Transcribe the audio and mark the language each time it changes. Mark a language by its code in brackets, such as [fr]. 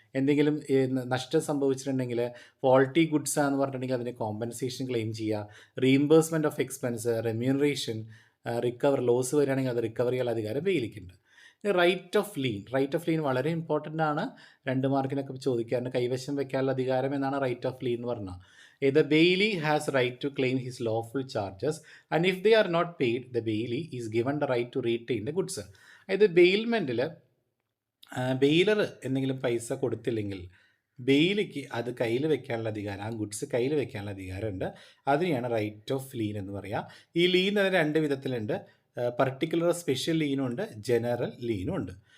[ml] എന്തെങ്കിലും നഷ്ടം സംഭവിച്ചിട്ടുണ്ടെങ്കിൽ ഫോൾട്ടി ഗുഡ്സ് എന്ന് പറഞ്ഞിട്ടുണ്ടെങ്കിൽ അതിന് കോമ്പൻസേഷൻ ക്ലെയിം ചെയ്യുക. Reimbursement of expense, remuneration, loss വരികയാണെങ്കിൽ അത് റിക്കവർ ചെയ്യാനുള്ള അധികാരം ബെയിലിക്കുണ്ട്. റൈറ്റ് ഓഫ് ലീൻ വളരെ ഇമ്പോർട്ടൻ്റ് ആണ്, 2 മാർക്കിനൊക്കെ ചോദിക്കാറുണ്ട്. കൈവശം വെക്കാനുള്ള അധികാരം എന്നാണ് റൈറ്റ് ഓഫ് ലീൻ എന്ന് പറഞ്ഞാൽ. [en] The bailey has right to claim his lawful charges and if they are not paid, the bailey is given the right to retain the goods. [ml] അതായത് ബെയിൽമെൻറ്റിൽ ബെയിലർ എന്തെങ്കിലും പൈസ കൊടുത്തില്ലെങ്കിൽ ബെയിലിക്ക് അത് കയ്യിൽ വെക്കാനുള്ള അധികാരം, ആ ഗുഡ്സ് കയ്യിൽ വെക്കാനുള്ള അധികാരമുണ്ട്. അതിനെയാണ് റൈറ്റ് ഓഫ് ലീൻ എന്ന് പറയുക. ഈ ലീൻ തന്നെ 2 വിധത്തിലുണ്ട്, പർട്ടിക്കുലർ സ്പെഷ്യൽ ലീനും ഉണ്ട്, ജനറൽ ലീനും ഉണ്ട്.